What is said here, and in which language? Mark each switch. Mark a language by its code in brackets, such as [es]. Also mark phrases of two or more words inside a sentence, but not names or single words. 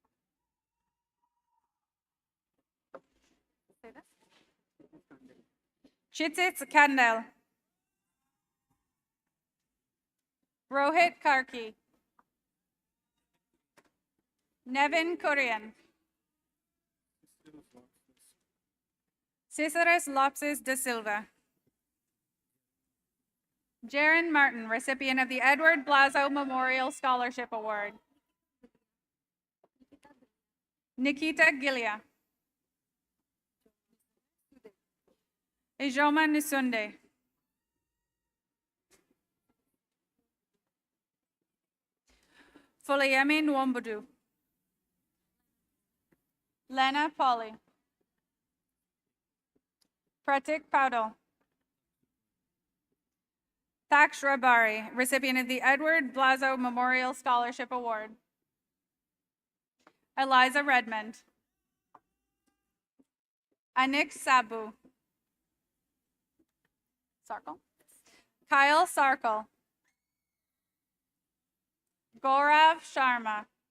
[en] Chitsits Kandel. Rohit Karki. Nevin Korean. Ciceres Lopes de Silva. Jaron Martin, recipient of the Edward Blazo Memorial Scholarship Award. Nikita Gilia. Ijoma Nusunde. Foleyemi Nwombudu. Lena Polly. Pratik Paudel. Thaksh Rabari, recipient of the Edward Blazo Memorial Scholarship Award. Eliza Redmond. Anik Sabu. Sarkle. Kyle Sarkle. Gaurav Sharma.